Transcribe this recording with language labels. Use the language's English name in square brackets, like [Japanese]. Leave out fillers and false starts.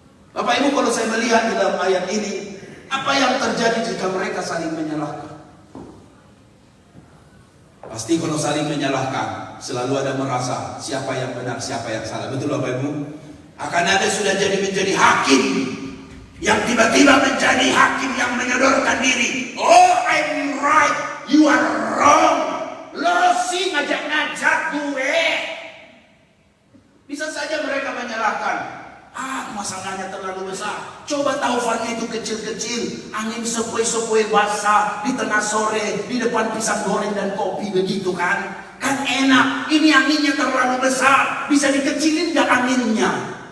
[Indonesian] Bapak Ibu, kalau saya melihat di dalam ayat ini, apa yang terjadi jika mereka saling menyalahkan? Pasti kalau saling menyalahkan, selalu ada merasa siapa yang benar, siapa yang salah. Betul Bapak Ibu? Akan ada sudah menjadi hakim, yang tiba-tiba menjadi hakim yang menyodorkan diri. [English] Oh, I'm right, you are wrong. [Indonesian] Lo sih ngajak-ngajak gue. Bisa saja mereka menyalahkan. Masalahnya terlalu besar. Coba taufannya itu kecil-kecil, angin sepoi-sepoi basah di tengah sore di depan pisang goreng dan kopi, begitu kan? Kan enak. Ini anginnya terlalu besar, bisa dikecilin gak anginnya?